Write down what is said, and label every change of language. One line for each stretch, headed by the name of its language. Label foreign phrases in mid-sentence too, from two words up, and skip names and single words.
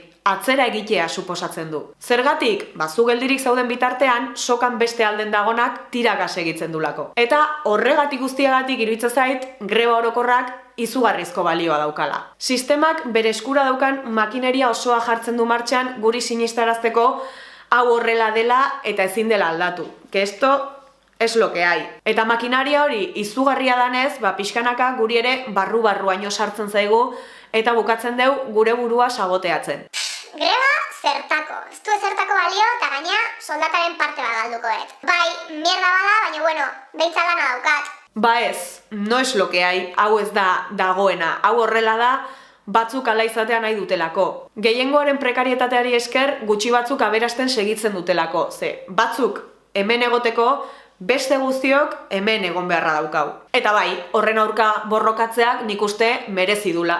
Basque: Atzera egitea suposatzen du. Zergatik, zu geldirik zauden bitartean, sokan beste alden dagonak tiragas egitzen dulako. Eta horregatik guztiagatik iruditzen zait, greba orokorrak izugarrizko balioa daukala. Sistemak bere eskura daukan makineria osoa jartzen du martxan guri sinistarazteko hau horrela dela eta ezin dela aldatu.
Spanish: Que esto es lo que hay.
Basque: Eta makinaria hori izugarria danez, pixkanaka guri ere barru-barruaino sartzen zaigu eta bukatzen deu gure burua saboteatzen. Greba zertako. Ez du ezertako balio eta gaina soldataren parte bat galdukoet. Bai, mierda bada, baina bueno, beintza lana daukat. Ez,
Spanish: no es lo que hay,
Basque: hau ez da dagoena. Hau horrela da, batzuk ala izatea nahi dutelako. Gehiengoaren prekarietateari esker, gutxi batzuk aberasten segitzen dutelako. Ze, batzuk hemen egoteko, beste guztiok hemen egon beharra daukau. Eta bai, horren aurka borrokatzeak nik uste merezi dula.